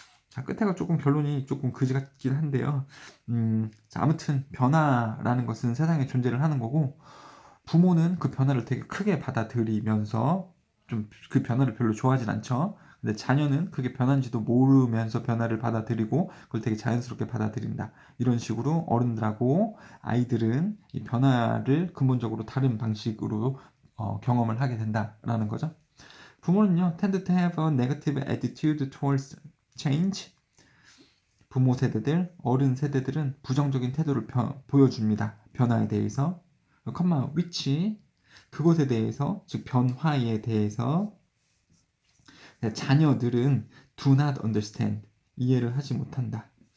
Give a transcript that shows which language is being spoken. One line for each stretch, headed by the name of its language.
Korean: 자, 끝에가 조금 결론이 조금 그지 같긴 한데요. 자, 아무튼 변화라는 것은 세상에 존재를 하는 거고 부모는 그 변화를 되게 크게 받아들이면서 좀 그 변화를 별로 좋아하진 않죠. 근데 자녀는 그게 변한지도 모르면서 변화를 받아들이고 그걸 되게 자연스럽게 받아들인다. 이런 식으로 어른들하고 아이들은 이 변화를 근본적으로 다른 방식으로 경험을 하게 된다라는 거죠. 부모는요,
English: tend to have a negative attitude towards change.
Korean: 부모 세대들, 어른 세대들은 부정적인 태도를 보여줍니다. 변화에 대해서. which 그것에 대해서, 즉 변화에 대해서 자녀들은
English: do not understand
Korean: 이해를 하지 못한다.